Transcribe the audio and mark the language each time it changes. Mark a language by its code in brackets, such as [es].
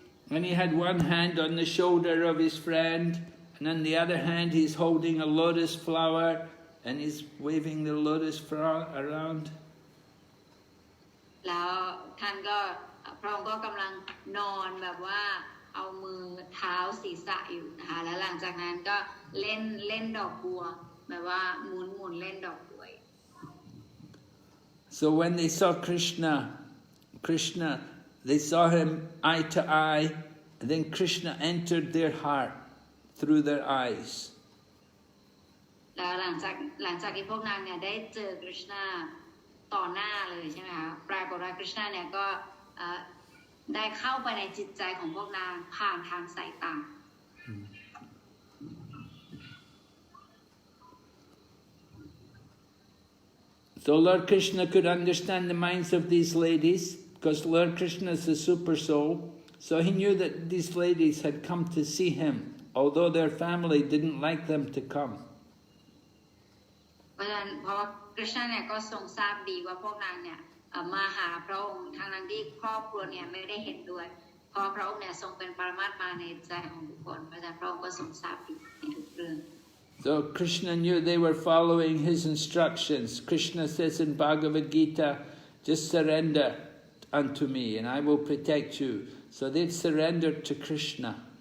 [en] And he had one hand on the shoulder of his friend, and on the other hand he's holding a lotus flower and he's waving the lotus flower around. [th] แล้วท่านก็พระองค์ก็กำลังนอนแบบว่าเอามือเท้าศีรษะอยู่นะคะแล้วหลังจากนั้นก็เล่นดอกบัวแบบว่าหมุนเล่นดอกบัว [en] So when they saw Krishna, they saw him eye to eye, and then Krishna entered their heart through their eyes. [th] แล้วหลังจากที่พวกนางเนี่ยได้เจอกฤษณาต่อหน้าเลยใช่ไหมคะปรากฏว่ากฤษณาเนี่ยก็ได้เข้าไปในจิตใจของพวกนางผ่านทางสายตา [en] So Lord Krishna could understand the minds of these ladies, because Lord Krishna is the super soul. So he knew that these ladies had come to see him, although their family didn't like them to come. [th] เพราะฉะนั้นเพราะว่ากฤษณาเนี่ยก็ทรงทราบดีว่าพวกนางเนี่ยมาหาพระองค์ทางนั้นที่ครอบครัวเนี่ยไม่ได้เห็นด้วยเพราะพระองค์เนี่ยทรงเป็นปรมาตถ์มาในใจของทุกคนเพราะฉะนั้นพระองค์ก็ทรงทราบดีในทุกเรื่อง [en] So Krishna knew they were following his instructions. Krishna says in Bhagavad Gita, just surrender unto me and I will protect you. So they'd surrendered to Krishna.